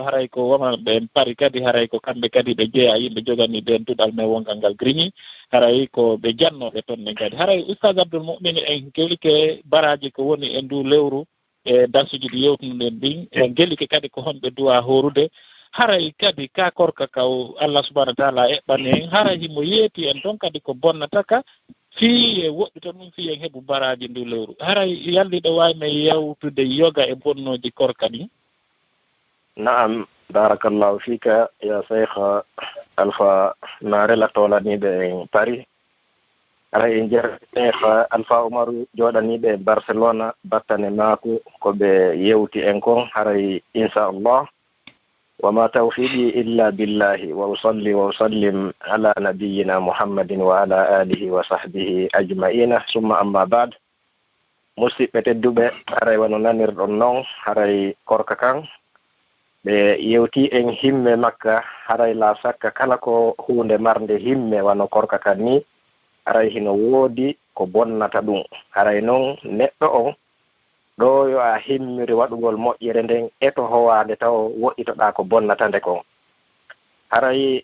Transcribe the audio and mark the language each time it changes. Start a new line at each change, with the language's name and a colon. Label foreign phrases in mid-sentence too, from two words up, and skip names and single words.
Fula: haray ko womaɓe paari kadi haray ko kamɓe kadi ɓe jeeya yimɓe jogani ɓen duɗal men wongal ngal griñi haray ko ɓe jannoɓe toon ne kadi haray oustaz Abdoul Moumin en gelike baraji ko woni e ndu lewru e darsuji ɗi yewtunoɗen ɗin en gelike kadi ko honɓe duwa horude haray kadi ka korka kaw
Arabic: Allah subhanahu wa ta'ala
Fula: eɓɓani en haray himo yeeti en toon kadi ko bonnata ka fii e woɗɗuta ɗum fii en heɓu baraji ndu lewru haray yalliɗo wawime yewtude yoga e bonnoji korka ɗin. Naam,
Arabic: barakallahu fika ya Sheikh
Fula: Alpha narela tolaniɓe en Paris haray en jer Sheikh Alpha Oumaru joɗaniɓe Barcelona battane maako koɓe yewti en kon haray inchallah
Arabic: وما توفيقي إلا بالله وأصلي وأسلم على نبينا محمد وعلى آله وصحبه أجمعين ثم أما بعد
Fula: musidɓe tedduɓe haray wano nanirɗon noon haray korka kan ɓe yewti en himme makka haray
Arabic: la sakka
Fula: kala ko hunde marde himme wano korka kan ni haray hino woodi ko bonnata ɗum haray noon neɗɗo on ɗo yo a himmiri waɗugol moƴƴere nden eto howade taw woɗɗitoɗa ko bonnata nde kon haray